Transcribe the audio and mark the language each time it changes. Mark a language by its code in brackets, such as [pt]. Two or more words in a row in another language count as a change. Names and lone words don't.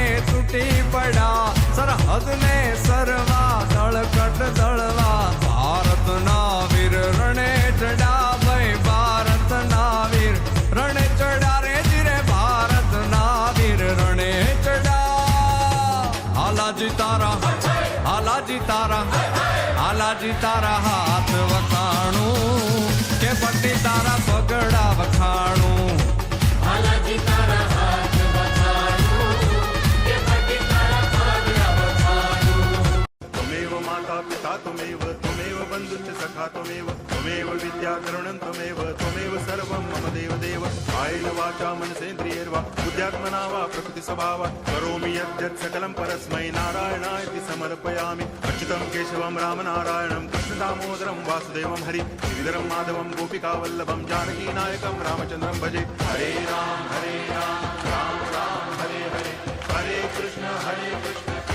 [gu] તૂટી પડ્યા સરહદને સરવા દળકટ દળવા ભારતના વીર રણે ચડા ભાઈ ભારતના વીર રણે ચડા રે જીરે ભારતના વીર રણે ચડા હાલાજી તારા હાથ વખાણું કે પટ્ટી તારા પગડા વખાણું [sa] त्वमेव माता पिता त्वमेव बन्धुश्च सखा त्वमेव विद्या करुणं त्वमेव सर्वं मम देव कायेन वाचा मनसेन्द्रियैर्वा बुद्ध्यात्मना वा प्रकृतिस्वभावा करोमि यद्यत् सकलं परस्मै नारायणायति समर्पयामि अच्युतं केशवं रामनारायणं कृष्णदामोदरं वासुदेवं हरि श्रीधरं माधवं गोपिकावल्लभं जानकीनायकं रामचन्द्रं भजे हरे राम राम राम हरे हरे हरे कृष्ण